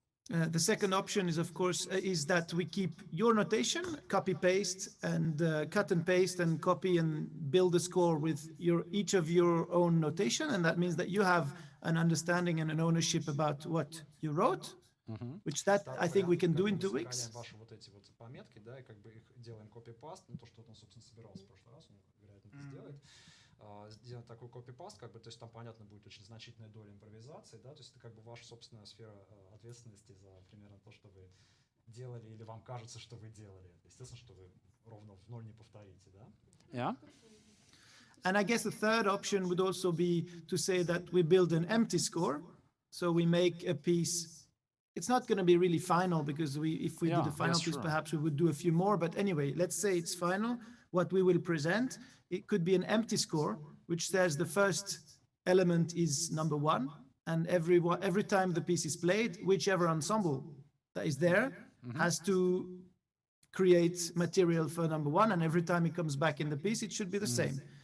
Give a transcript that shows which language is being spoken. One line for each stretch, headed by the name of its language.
English: The second option is, of course, is that we keep your notation, copy paste, and cut and paste and copy and build a score with each of your own notation, and that means that you have an understanding and an ownership about what you wrote, which that I think we can do in 2 weeks.
Russian: Пометки, да, и как бы их делаем копипаст, ну то, что он, собственно, собирался в прошлый раз, он, вероятно, это сделает. Сделать такой копипаст, как бы, то есть там, понятно, будет очень значительная доля импровизации, да, то есть это как бы ваша собственная сфера ответственности за примерно то, что вы делали, или вам кажется, что вы делали. Естественно, что вы ровно в ноль не повторите, да?
English: Yeah. And I guess the third option would also be to say that we build an empty score, so we make a piece. It's not going to be really final because if we did a final piece, perhaps we would do a few more. But anyway, let's say it's final. What we will present, it could be an empty score, which says the first element is number 1, and every time the piece is played, whichever ensemble that is there has to create material for number 1, and every time it comes back in the piece, it should be the same.